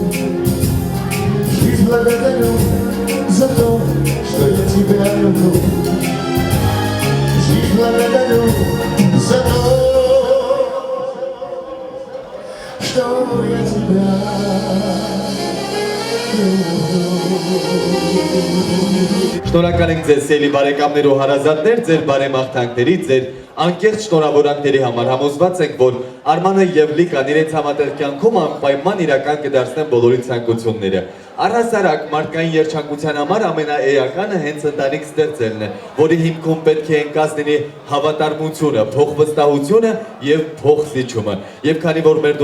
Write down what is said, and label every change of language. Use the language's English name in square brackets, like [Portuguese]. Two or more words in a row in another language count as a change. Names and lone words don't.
[Russian] Жизнь благодарю за то, что я тебя люблю. Жизнь благодарю за то, что я тебя люблю. [Armenian] Շնորհակալ ենք ձեզ սիրելի բարեկամներ ու հարազատներ, ձեր բարեմաղթանքների, ձեր անկեղծ շնորհավորանքների համար համոզված ենք, որ Արմանը եւ Լիկան իրենց համատեղ կյանքում անպայման իրական կդարձնեն բոլորի ցանկությունները։ Առհասարակ մարդկային երջանկության համար ամենաէականը հենց ընտանիք ստեղծելն է, որի հիմքում պետք է ընկած լինի հավատարմությունը, փոխվստահությունը եւ փոխզիջումը։ Եվ քանի որ մեր